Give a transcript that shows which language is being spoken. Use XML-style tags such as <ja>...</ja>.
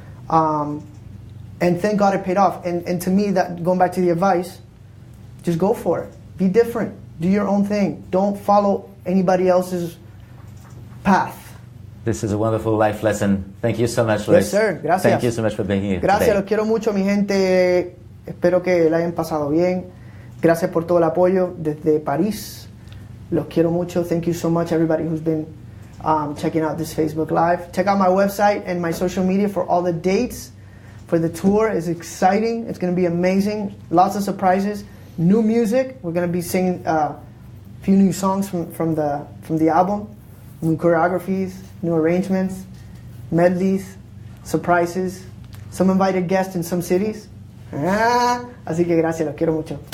<en>And thank God it paid off. And to me, that going back to the advice, just go for it. Be different. Do your own thing. Don't follow anybody else's path. This is a wonderful life lesson. Thank you so much, Luis. Yes, sir. Gracias. Thank you so much for being here</en> <es>Gracias,</es> <en>today.</en> <es>los quiero mucho, mi gente. Espero que la hayan pasado bien. Gracias por todo el apoyo desde París. Los quiero mucho.</es> <en>Thank you so much, everybody who's been checking out this Facebook Live. Check out my website and my social media for all the dates for the tour. It's exciting. It's going to be amazing. Lots of surprises. New music. We're going to be singing a few new songs from the album. New choreographies, new arrangements, medleys, surprises. Some invited guests in some cities.</en> <es>Así que gracias, los quiero mucho.</es>